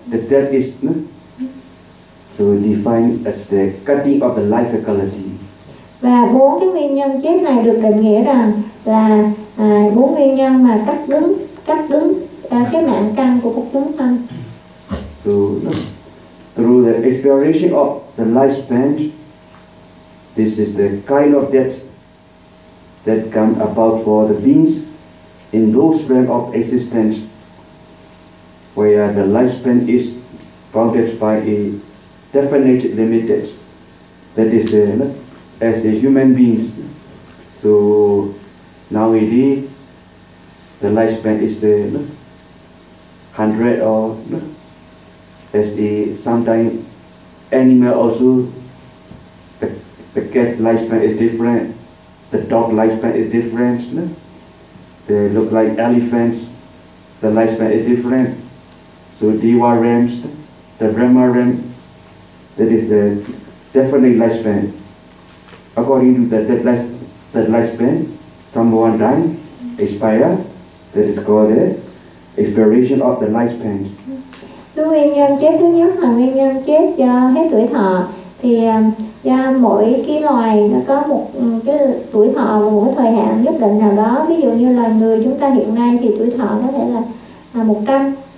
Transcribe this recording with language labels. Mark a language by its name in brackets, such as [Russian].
[English] The death is so defined as the cutting of the life faculty. [Vietnamese] Và bốn cái nguyên nhân chết này được định nghĩa rằng là bốn nguyên nhân mà cắt đứng cái mạng căn của một chúng sanh. [English] So through the expiration of the lifespan, this is the kind of death that come about for the beings in those realm of existence where the lifespan is bounded by a definite limit, that is as a human beings. So nowadays the lifespan is the 100 or as a sometimes animal also the cat's lifespan is different, the dog lifespan is different, they look like elephants, the lifespan is different. So Deva realms, the Brahma realm, that is the definite lifespan. According to that lifespan, someone die, expire, that is called the expiration of the lifespan. [Vietnamese] Nguyên nhân chết thứ nhất là nguyên nhân chết do hết tuổi thọ. Thì do mỗi cái loài nó có một cái tuổi thọ và một cái thời hạn nhất định nào đó. Ví dụ như là người chúng ta hiện nay thì tuổi thọ có thể là 100.